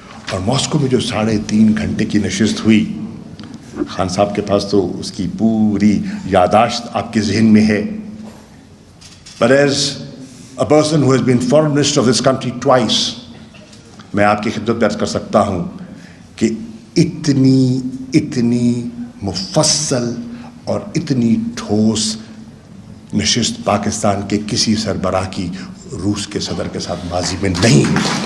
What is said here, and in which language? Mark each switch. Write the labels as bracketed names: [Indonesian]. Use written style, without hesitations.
[Urdu] اور ماسکو میں جو 3.5 گھنٹے کی نشست ہوئی، خان صاحب کے پاس تو اس کی پوری یاداشت آپ کے ذہن میں ہے. [English] But as a person who has been foreign minister of this country twice, [Urdu] میں آپ کی خدمت میں عرض کر سکتا ہوں کہ اتنی مفصل اور اتنی ٹھوس نشست پاکستان کے کسی سربراہ کی روس کے صدر کے ساتھ ماضی میں نہیں ہوئی.